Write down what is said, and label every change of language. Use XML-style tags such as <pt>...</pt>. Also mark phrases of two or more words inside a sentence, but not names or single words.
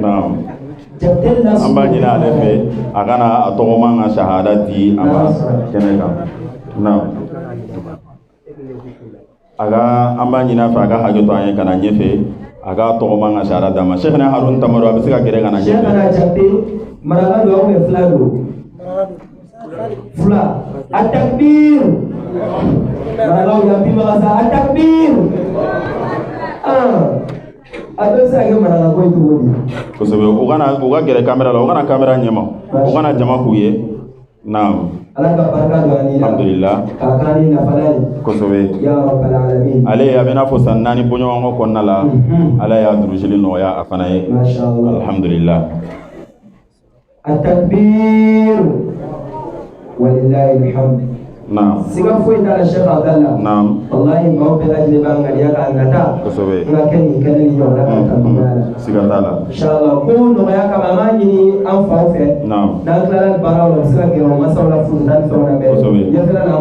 <bm>an b'a ɲini ale fɛ a kana a tɔgɔma ka sahada di a ma kɛnɛ kan naam an b'a ɲini a fɛ a ka hakɛ to an ye ka na ɲɛfɛ a ka tɔgɔma ka sahada d'a ma Sheikhana Harun Tambadou a bɛ se ka gɛrɛ ka na ɲɛfɛ Sheikhana Jakite maraka don aw bɛ fila don fila a takbir marakaw yan bi maka sa a takbir a bɛ se ka kɛ maraka ko ye cogo di kosɛbɛ u ka gɛrɛ kamera la u kana kamera ɲɛma u kana jama k'u ye naam ala ka barika don ani la alhamdulillah k'a k'an ni nafa ye kosɛbɛ</bm> <ar>ya rabbal alamin</ar> <bm>ale a bɛ n'a fɔ san 4 bɔɲɔgɔnkɔ kɔnɔna la ala y'a durusili nɔgɔya a fana ye alhamdulillah</bm> <ar>at-takbir walillahi alhamd</ar> <bm>naam siga foyi t'a la Sheikh Abdallah naam wallahi maaw bɛɛ lajɛlen b'an ŋaniya k'a nata kosɛbɛ n ka kɛ nin kɛnɛ ni ɲɔgɔnna ka taa nɔgɔya la siga t'a la inshallah ko nɔgɔya kama an b'a ɲini an faw fɛ naam n'an tilala baaraw la u bɛ se ka gɛrɛ u masaw la furusa ni fɛnw na mɛ ɲɛfɛla la</bm>